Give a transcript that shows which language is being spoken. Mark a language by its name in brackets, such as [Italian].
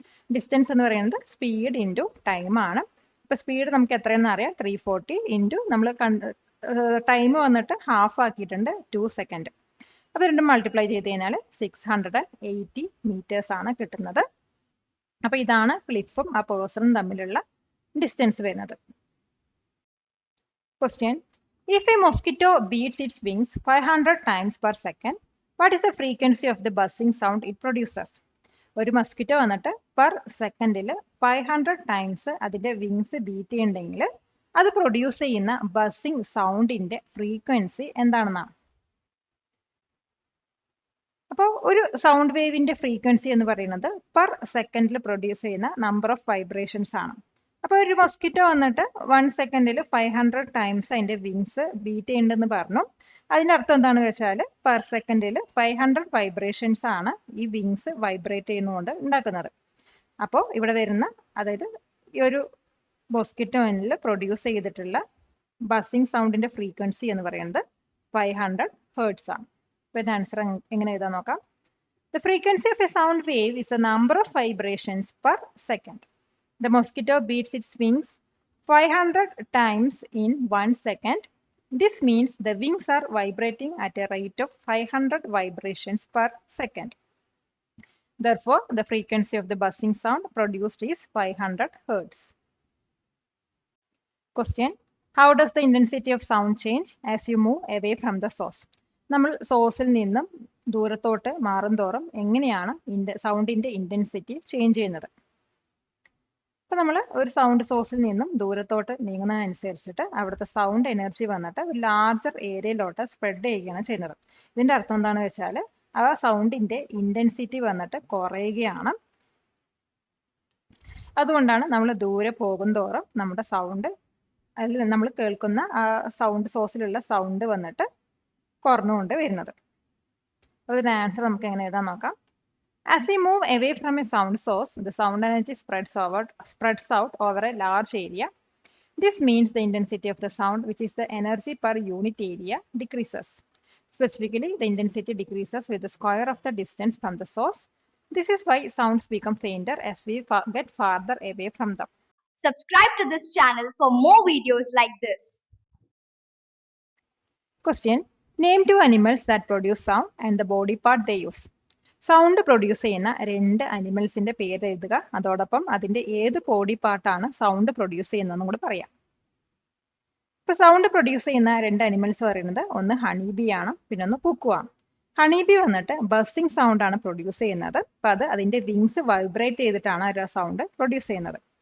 [Malayalam] Distance എന്ന് പറയുന്നത് speed into time ആണ്. ഇപ്പൊ സ്പീഡ് നമുക്ക് എത്രയെന്ന് അറിയാം, 340 ഇൻറ്റു നമ്മൾ ടൈം വന്നിട്ട് ഹാഫ് ആക്കിയിട്ടുണ്ട് 2 സെക്കൻഡ്. അപ്പൊ രണ്ടും മൾട്ടിപ്ലൈ ചെയ്ത് കഴിഞ്ഞാൽ 680 മീറ്റേഴ്സ് ആണ് കിട്ടുന്നത്. അപ്പൊ ഇതാണ് ക്ലിഫും ആ പേഴ്സണും തമ്മിലുള്ള ഡിസ്റ്റൻസ് വരുന്നത്. [English] Question: If a mosquito beats its wings 500 times per second, what is the frequency of the buzzing sound it produces? [Malayalam] ഒരു മസ്കിറ്റോ വന്നിട്ട് പെർ സെക്കൻഡിൽ 500 ടൈംസ് അതിന്റെ വിങ്സ് ബീറ്റ് ചെയ്യുന്നുണ്ടെങ്കിൽ അത് പ്രൊഡ്യൂസ് ചെയ്യുന്ന ബസ്സിംഗ് സൗണ്ടിന്റെ ഫ്രീക്വൻസി എന്താണെന്നാണ്. അപ്പോൾ ഒരു സൗണ്ട് വേവിന്റെ ഫ്രീക്വൻസി എന്ന് പറയുന്നത് പെർ സെക്കൻഡിൽ പ്രൊഡ്യൂസ് ചെയ്യുന്ന നമ്പർ ഓഫ് വൈബ്രേഷൻസ് ആണ്. അപ്പോൾ ഒരു മസ്കിറ്റോ വന്നിട്ട് 1 സെക്കൻഡിൽ 500 ടൈംസ് അതിന്റെ വിങ്സ് ബീറ്റ് ചെയ്യുന്നുണ്ടെന്ന് പറഞ്ഞു. അതിന്റെ അർത്ഥം എന്താണെന്ന് വെച്ചാൽ പെർ സെക്കൻഡിൽ 500 വൈബ്രേഷൻസ് ആണ് ഈ വിങ്സ് വൈബ്രേറ്റ് ചെയ്യുന്നതുകൊണ്ട് ഉണ്ടാക്കുന്നത്. അപ്പോൾ ഇവിടെ വരുന്ന, അതായത് ഈ ഒരു മൊസ്കിറ്റോനിൽ പ്രൊഡ്യൂസ് ചെയ്തിട്ടുള്ള ബസ്സിംഗ് സൗണ്ടിന്റെ ഫ്രീക്വൻസി എന്ന് പറയുന്നത് 500 ഹേർട്സ് ആണ്. അപ്പോൾ ഇതിന്റെ ആൻസർ എങ്ങനെ എഴുതാൻ നോക്കാം. [English] The frequency of a sound wave is the number of vibrations per second. The mosquito beats its wings 500 times in 1 second. This means the wings are vibrating at a rate of 500 vibrations per second. Therefore, the frequency of the buzzing sound produced is 500 Hz. Question: How does the intensity of sound change as you move away from the source? [Malayalam] നമ്മൾ സോഴ്സിൽ നിന്നും ദൂരത്തോട്ട് മാറും തോറും എങ്ങനെയാണ് സൗണ്ടിന്റെ intensity change ചെയ്യുന്നത്? അപ്പോൾ നമ്മൾ ഒരു സൗണ്ട് സോഴ്സിൽ നിന്നും ദൂരത്തോട്ട് നീങ്ങുന്നതനുസരിച്ചിട്ട് അവിടുത്തെ സൗണ്ട് എനർജി വന്നിട്ട് ഒരു ലാർജർ ഏരിയയിലോട്ട് സ്പ്രെഡ് ചെയ്യുകയാണ് ചെയ്യുന്നത്. ഇതിന്റെ അർത്ഥം എന്താണെന്ന് വെച്ചാൽ ആ സൗണ്ടിന്റെ ഇന്റൻസിറ്റി വന്നിട്ട് കുറയുകയാണ്. അതുകൊണ്ടാണ് നമ്മൾ ദൂരെ പോകുന്തോറും നമ്മുടെ സൗണ്ട് അതിൽ നമ്മൾ കേൾക്കുന്ന ആ സൗണ്ട് സോഴ്സിലുള്ള സൗണ്ട് വന്നിട്ട് കുറഞ്ഞുകൊണ്ട് വരുന്നത്. അപ്പോൾ ഇതിന്റെ ആൻസർ നമുക്ക് എങ്ങനെ എഴുതാൻ നോക്കാം. [English] As we move away from a sound source, the sound energy spreads out over a large area. This means the intensity of the sound, which is the energy per unit area, decreases. Specifically, the intensity decreases with the square of the distance from the source. This is why sounds become fainter as we get farther away from them. Subscribe to this channel for more videos like this. Question: Name two animals that produce sound and the body part they use. [Malayalam] Sound produce ചെയ്യുന്ന രണ്ട് അനിമൽസിന്റെ പേര് എഴുതുക. അതോടൊപ്പം അതിന്റെ ഏത് body പാർട്ടാണ് sound produce ചെയ്യുന്നതെന്നും കൂടെ പറയാം. ഇപ്പൊ സൗണ്ട് പ്രൊഡ്യൂസ് ചെയ്യുന്ന രണ്ട് അനിമൽസ് പറയുന്നത് ഒന്ന് ഹണീബി ആണ്, പിന്നെ ഒന്ന് കുക്കു ആണ്. ഹണീബി വന്നിട്ട് ബസ്സിംഗ് സൗണ്ട് ആണ് പ്രൊഡ്യൂസ് ചെയ്യുന്നത്. അപ്പൊ അത് അതിന്റെ വിങ്സ് വൈബ്രേറ്റ് ചെയ്തിട്ടാണ് ആ സൗണ്ട് പ്രൊഡ്യൂസ് ചെയ്യുന്നത്.